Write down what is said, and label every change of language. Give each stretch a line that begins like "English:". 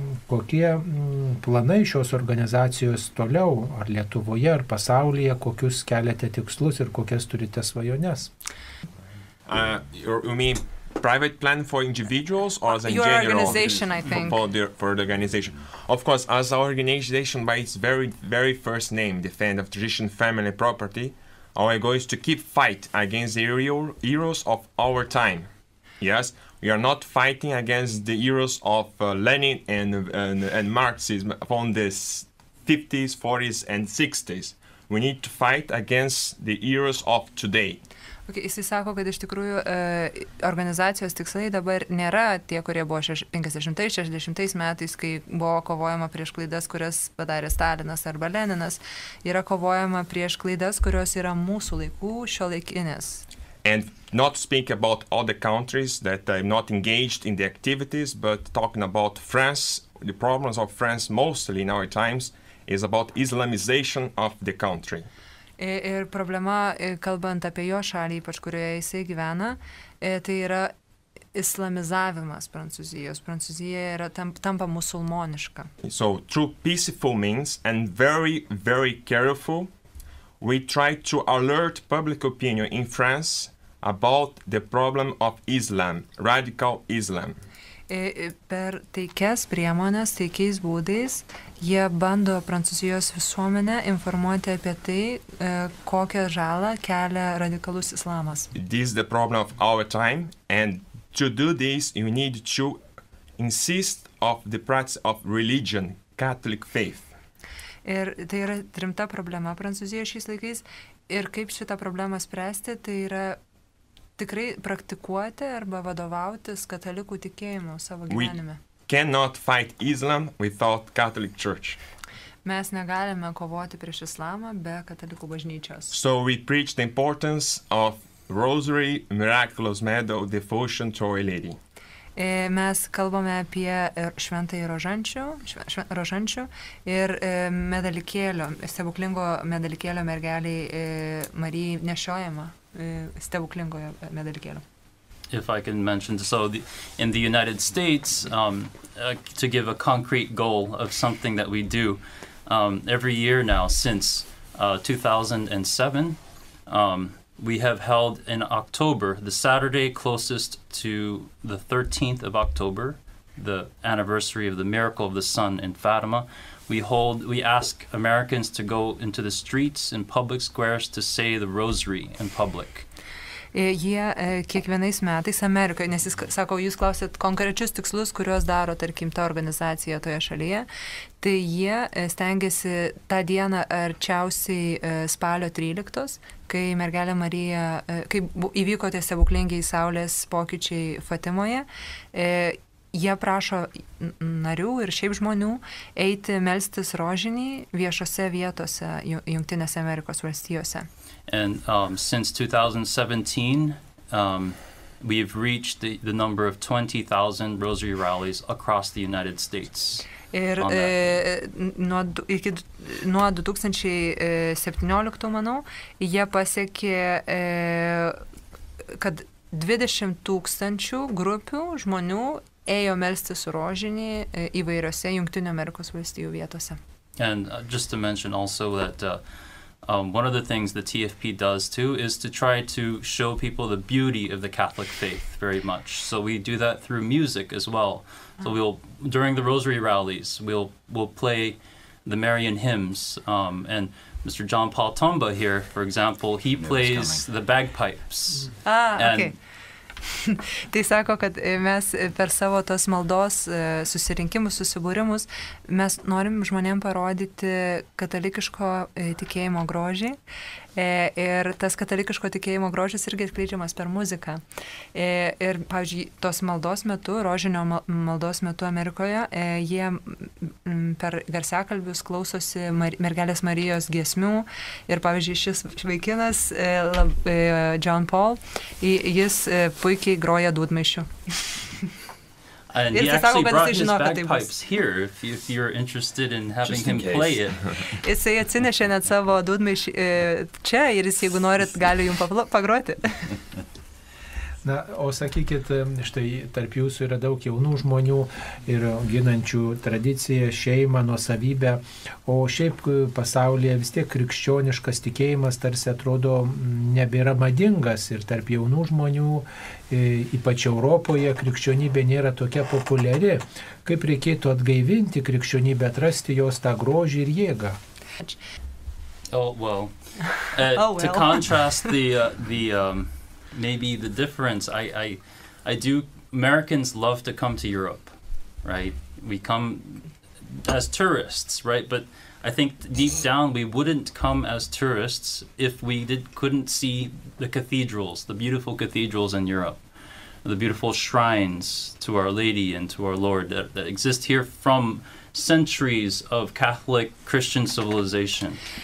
Lithuanian: Kokie planai šios organizacijos toliau, ar Lietuvoje, ar pasaulyje, kokius keliate tikslus ir kokias turite svajones?
English: You mean private plan for individuals or as a your general organization, I think. For the organization? Of course, as our organization by its very, very first name, Defend of Tradition, Family, Property, our goal is to keep fight against the heroes of our time. Yes, we are not fighting against the heroes of Lenin and Marxism from the 50s, 40s, and 60s. We need to fight against the heroes of today.
Lithuanian: Okay, jisai sako, kad iš tikrųjų organizacijos tikslai dabar nėra tie, kurie buvo 50-60 metais, kai buvo kovojama prieš klaidas, kurias padarė Stalinas arba Leninas. Yra kovojama prieš klaidas, kurios yra mūsų laikų šiuolaikinės.
English: And not speak about other countries that are not engaged in the activities, but talking about France, the problems of France mostly in our times is about Islamization of the country.
Lithuanian: Ir problema, kalbant apie jo šalį, ypač kurioje jisai gyvena, tai yra islamizavimas Prancūzijos. Prancūzija yra tampa musulmoniška.
English: So through peaceful means and very, very careful, we try to alert public opinion in France about the problem of Islam, radical Islam.
Lithuanian: Per taikias priemonės, taikiais būdais Jie bando Prancūzijos visuomenę informuoti apie tai, kokią žalą kelia radikalus islamas.
English: This is the problem of our time, and to do this, you need to insist of the practice of religion, Catholic faith.
Lithuanian: Ir tai yra rimta problema Prancūzijoje šiais laikais. Ir kaip šitą problemą spręsti, tai yra tikrai praktikuoti arba vadovautis katalikų tikėjimu savo gyvenime.
English: We cannot fight Islam without Catholic Church.
Lithuanian: Mes negalime kovoti prieš islamą be katalikų bažnyčios.
English: So we preach the importance of rosary, miraculous medal, devotion to Our Lady.
Lithuanian: Mes kalbame apie šventąjį rožančių ir medalikėlio, stebuklingo medalikėlio mergeliai Marijai nešiojama stebuklingojo medalikėlio.
English: If I can mention, so in the United States, to give a concrete goal of something that we do every year now since 2007, we have held in October, the Saturday closest to the 13th of October, the anniversary of the miracle of the sun in Fatima. We ask Americans to go into the streets and public squares to say the rosary in public.
Lithuanian: Jie kiekvienais metais Amerikoje, nes jis sako, jūs klausėt konkrečius tikslus, kuriuos daro, tarkim, ta organizacija toje šalyje, tai jie stengiasi tą dieną arčiausiai spalio 13, kai mergelė Marija, kai įvyko tie stebuklingiai saulės pokyčiai Fatimoje, jie prašo narių ir šiaip žmonių eiti melstis rožinį viešose vietose Jungtinėse Amerikos valstijose.
English: And since 2017, we've reached the number of 20,000 rosary rallies across the United States.
Lithuanian: Ir nuo 2017, manau, jie pasiekė, kad 20,000 grupių žmonių ėjo melstis rožinį įvairiose Jungtinių Amerikos valstijų vietose.
English: And just to mention also that one of the things the TFP does too is to try to show people the beauty of the Catholic faith very much. So we do that through music as well. So during the Rosary rallies, we'll play the Marian hymns. And Mr. John Paul Tomba here, for example, he plays the bagpipes. Okay.
Lithuanian: Tai sako, kad mes per savo tos maldos susirinkimus, susibūrimus, mes norim žmonėm parodyti katalikiško tikėjimo grožį. Ir tas katalikiško tikėjimo grožis irgi atskleidžiamas per muziką. Ir, pavyzdžiui, tos maldos metu, rožinio maldos metu Amerikoje, jie per garsiakalbius klausosi mergelės Marijos giesmių. Ir, pavyzdžiui, šis vaikinas, John Paul, jis puikiai groja dūdmaišiu.
English: And he actually brought his bagpipes here, if you're interested in having him play it.
Lithuanian: Jisai atsinešė net savo dūdmaišį čia ir jis, jeigu norit, gali jums pagroti. Na, o sakykit, štai tarp jūsų yra daug jaunų žmonių ir ginančių tradiciją, šeimą, nuosavybę, o šiaip pasaulyje vis tiek krikščioniškas tikėjimas tarsi atrodo nebėra madingas ir tarp jaunų žmonių, ypač Europoje, krikščionybė nėra tokia populiari. Kaip reikėtų atgaivinti krikščionybę, atrasti jos tą grožį ir jėgą?
English: To contrast maybe the difference, I do, Americans love to come to Europe, right? We come as tourists, right? But I think deep down we wouldn't come as tourists if we couldn't see the cathedrals, the beautiful cathedrals in Europe, the beautiful shrines to Our Lady and to our Lord that exist here from centuries of Catholic Christian civilization.